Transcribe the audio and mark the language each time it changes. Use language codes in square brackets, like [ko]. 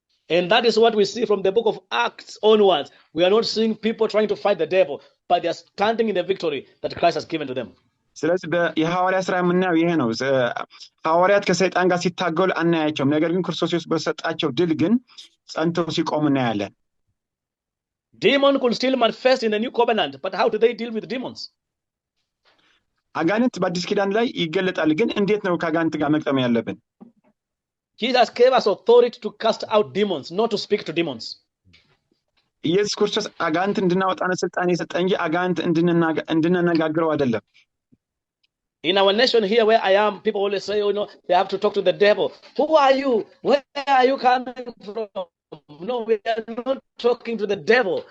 [en] And that is what we see from the book of Acts onwards. We are not seeing people trying to fight the devil, but they are standing in the victory that Christ has given to them. [am] ስለዚህ የሐዋርያ ሥራ የምናየው ይሄ ነው። ሐዋርያት ከሰይጣን ጋር ሲታገሉ አናያቸውም። ነገር ግን ክርስቶስ ኢየሱስ በሰጣቸው ድል ግን ጸንተው ሲቆሙ እናያለን። [en] Demon could still manifest in the new covenant, but how do they deal with demons? [am] አጋንንት በአዲስ ኪዳን ላይ ይገለጣል። ግን እንዴት ነው ከአጋንንት ጋር መቅጠም ያለብን? [en] Jesus gave us authority to cast out demons, not to speak to demons. [am] ኢየሱስ ክርስቶስ አጋንንት እንድናወጣ ስልጣን የሰጠ እንጂ አጋንንት እንድንነጋገረው አይደለም። [en] In our nation here where I am, people always say, they have to talk to the devil. Who are you? Where are you coming from? No, we are not talking to the devil.